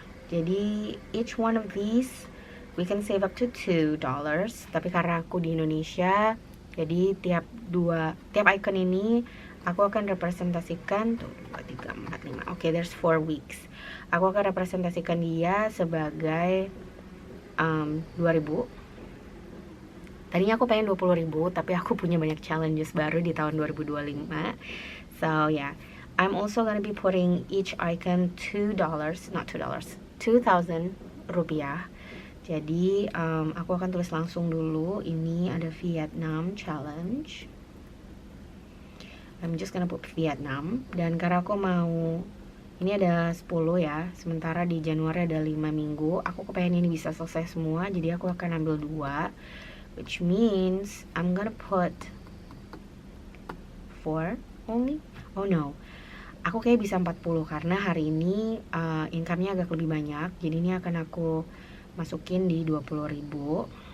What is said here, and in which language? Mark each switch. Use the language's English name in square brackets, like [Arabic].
[English] Jadi each one of these we can save up to $2. [Indonesian] Tapi karena aku di Indonesia, jadi tiap icon ini aku akan representasikan 2, 3, 4, 5. [English] Okay, there's 4 weeks. [Indonesian] Aku akan representasikan dia sebagai 2.000. Tadinya aku pengen 20.000, tapi aku punya banyak challenges baru di tahun 2025. [English] So yeah, I'm also gonna be putting each icon $2, not $2, 2,000 rupiah. [Indonesian] Jadi aku akan tulis langsung dulu. Ini ada Vietnam challenge. [English] I'm just gonna put Vietnam. [Indonesian] Dan karena aku mau, ini ada 10 ya, sementara di Januari ada 5 minggu. Aku kepengen ini bisa selesai semua, jadi aku akan ambil 2. [English] Which means I'm gonna put 4 only. [Indonesian] Oh no, aku kayak bisa 40 karena hari ini income-nya agak lebih banyak. Jadi ini akan aku masukin di 20.000.